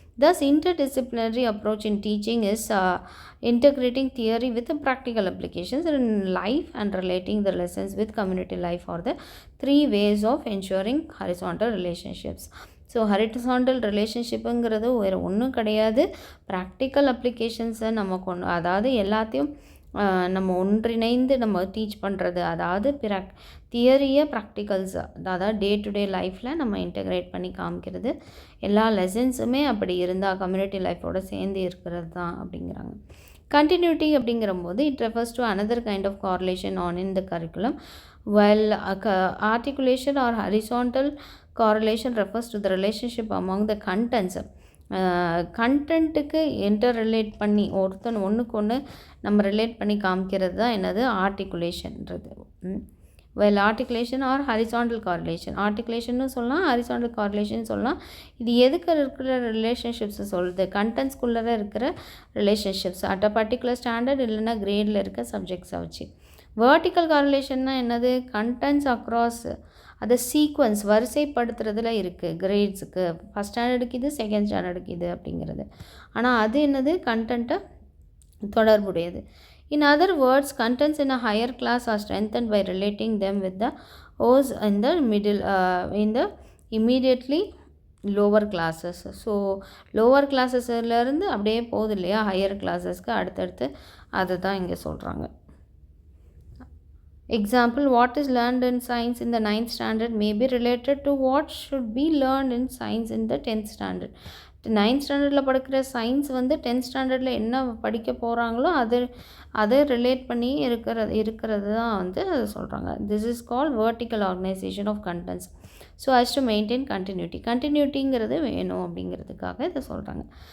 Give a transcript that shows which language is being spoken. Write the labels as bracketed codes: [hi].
[en] Thus, interdisciplinary approach in teaching is integrating theory with the practical applications in life and relating the lessons with community life are the 3 ways of ensuring horizontal relationships. [ta] So horizontal ரிலேஷன்ஷிப்புங்கிறது வேறு ஒன்றும் கிடையாது, practical அப்ளிகேஷன்ஸை நம்ம அதாவது எல்லாத்தையும் நம்ம ஒன்றிணைந்து நம்ம teach பண்ணுறது, அதாவது தியரியை ப்ராக்டிகல்ஸ், அதாவது டே டு டே லைஃப்பில் நம்ம இன்டகிரேட் பண்ணி காமிக்கிறது. எல்லா லெசன்ஸுமே அப்படி இருந்தால் கம்யூனிட்டி லைஃபோடு சேர்ந்து இருக்கிறது தான் அப்படிங்கிறாங்க. [en] Continuity அப்படிங்கிறபோது it refers to another kind of correlation on in the curriculum, while articulation or horizontal correlation refers to the relationship among the contents. [ta] கண்டென்ட்டுக்கு relate பண்ணி ஒன்றுக்கு ஒன்று நம்ம ரிலேட் பண்ணி காமிக்கிறது தான் என்னது ஆர்டிகுலேஷன்றது. Well articulation R horizontal correlation, ஆர்டிகுலேஷன்னு சொல்லலாம், horizontal correlation சொல்லலாம். இது எதுக்கு இருக்கிற ரிலேஷன்ஷிப்ஸை சொல்லுது, கண்டென்ட்ஸ்குள்ளே இருக்கிற relationships at a particular standard இல்லைன்னா கிரேடில் இருக்க சப்ஜெக்ட்ஸை வச்சு. வேர்ட்டிக்கல் கார்லேஷன்னா என்னது, கண்டென்ட்ஸ் அக்ராஸ் அதை சீக்வன்ஸ் வரிசைப்படுத்துறதுல இருக்குது, கிரேட்ஸுக்கு ஃபஸ்ட் ஸ்டாண்டர்டுக்கு இது, செகண்ட் ஸ்டாண்டர்டுக்கு இது அப்படிங்கிறது. ஆனால் அது என்னது, கண்டென்ட்டை தொடர்புடையது. [en] In other words, contents in a higher class are strengthened by relating them with the O's in the middle, in the immediately lower classes. [ta] So lower கிளாஸஸ்லேருந்து அப்படியே போகுது இல்லையா ஹையர் கிளாஸஸ்க்கு அடுத்தடுத்து, அதை தான் இங்கே சொல்கிறாங்க. [en] Example, what is learned in science in the 9th standard may be related to what should be learned in science in the 10th standard. [ta] 9th ஸ்டாண்டர்டில் படிக்கிற சயின்ஸ் வந்து 10th ஸ்டாண்டர்டில் என்ன படிக்க போகிறாங்களோ அதை ரிலேட் பண்ணி இருக்கிறது தான் வந்து அதை சொல்கிறாங்க. [en] This is called vertical organisation of contents. So as to maintain [ta] கண்டினியூட்டிங்கிறது வேணும் அப்படிங்கிறதுக்காக இதை சொல்கிறாங்க.